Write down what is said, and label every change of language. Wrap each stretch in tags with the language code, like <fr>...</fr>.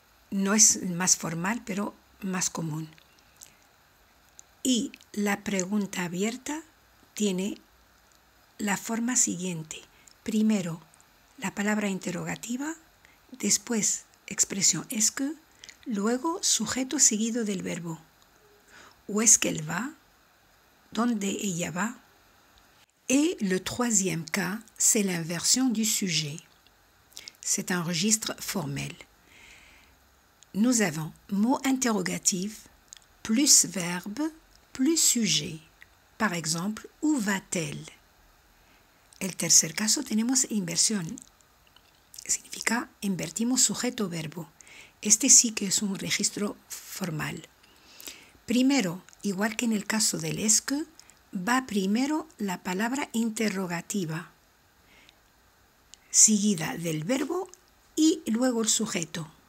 <es>No es más formal, pero más común. Y la pregunta abierta tiene la forma siguiente. Primero, la palabra interrogativa, después expresión est-ce que, luego sujeto seguido del verbo.</es> <fr>Où est-ce qu'elle va?</fr> <es>¿Dónde ella va?</es> <fr>Et le troisième cas, c'est l'inversion du sujet. C'est un registre formel. Nous avons mot interrogatif plus verbe plus sujet. Par exemple, où va-t-elle?</fr> <es>El tercer caso tenemos inversión. Significa invertimos sujeto-verbo. Este sí que es un registro formal. Primero, igual que en el caso del est-ce que, va primero la palabra interrogativa, seguida del verbo y luego el sujeto.</es>